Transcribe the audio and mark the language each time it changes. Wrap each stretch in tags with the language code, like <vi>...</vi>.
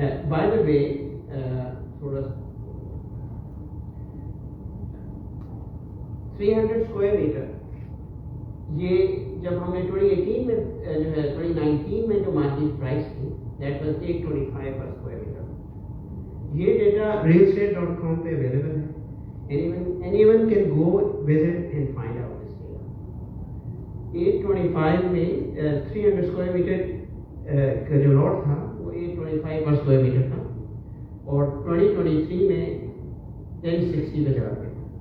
<hi>By the way थोड़ा 300 square metre, ये जब हमने 2018 में जो है 2019 में जो मार्केट प्राइस थी,</hi> <en>That was 825 पर square metre.</en> <hi>ये डेटा realestate.com पे अवेलेबल है.</hi> <en>Anyone can go visit and find out this data.</en> <hi>825 में 300 स्क्वायर मीटर का जो लॉट था वो 825 पर स्क्वायर मीटर था, और 2023 में 1060 पे चला गया.</hi>